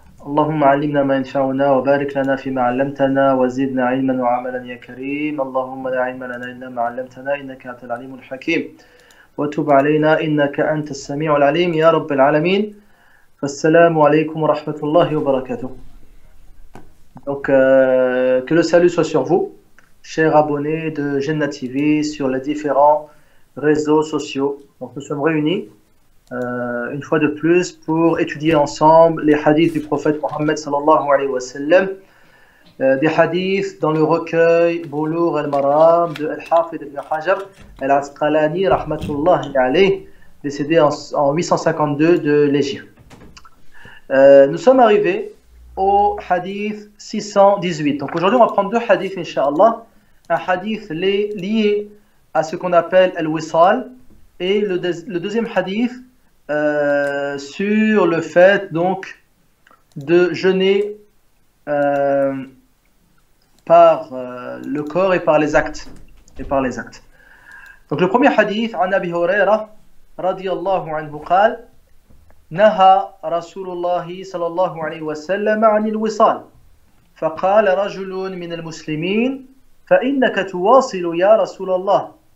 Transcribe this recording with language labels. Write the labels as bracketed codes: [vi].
[ar] اللهم علمنا ما ينفعنا وبارك لنا فيما علمتنا وزدنا علما وعملا يا كريم. اللهم لا علم لنا إلا ما علمتنا إنك أنت العليم الحكيم وتب علينا إنك أنت السميع العليم يا رب العالمين. فالسلام عليكم ورحمة الله وبركاته. [fr] Donc que le salut soit sur vous, chers abonnés de Jannah TV sur les différents réseaux sociaux. Donc nous sommes réunis une fois de plus pour étudier ensemble les hadiths du prophète Mohammed sallallahu alayhi wa sallam, des hadiths dans le recueil Bulugh al-Maram de Al-Hafid ibn Hajar al-Asqalani rahmatullahi alayhi, décédé en 852 de l'Hégire. Nous sommes arrivés au hadith 618. Donc aujourd'hui on va prendre deux hadiths incha'Allah, un hadith lié à ce qu'on appelle al-Wisal et le deuxième hadith sur le fait donc de jeûner par le corps et par les actes. Donc le premier hadith, [ar] عن أبي هريرة رضي الله عنه قال نهى رسول الله صلى الله عليه وسلم عن الوصال فقال رجل من المسلمين فإنك تواصل يا رسول الله